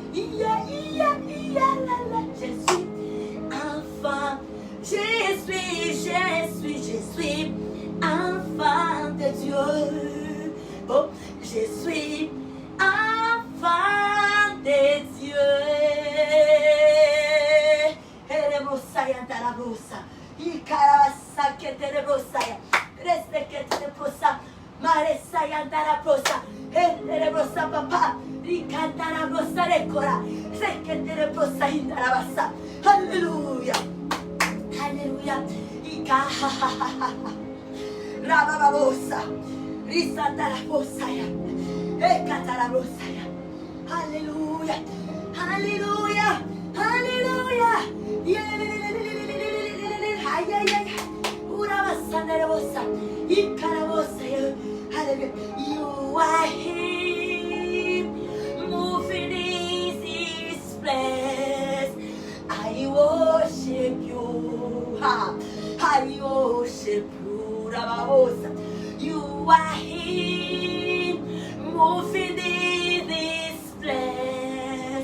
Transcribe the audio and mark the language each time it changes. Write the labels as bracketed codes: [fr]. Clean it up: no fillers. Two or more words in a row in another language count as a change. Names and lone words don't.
[fr] Je suis enfant. Je suis enfant de Dieu. Oh, je suis enfant de Dieu. Erebosaya tarabosa. Ikarabasa keterebosaya. Reseketereposa. Maresaya tarabosa. Erebosaya papa. Rikatarabosa rekora. Seketereposa indarabasa. [en] Hallelujah. Hallelujah. Ika ha ha ha ha. Rabababosa. Risatarabosaya. Ekatarabosaya. Hallelujah. Hallelujah. Hallelujah. Ay, ay, ay. Urabasanarabosa. Ikarabosaya. Hallelujah. You are here. Moving in this place. I worship you. I worship you. Rababosa. You are here. Moving in this place.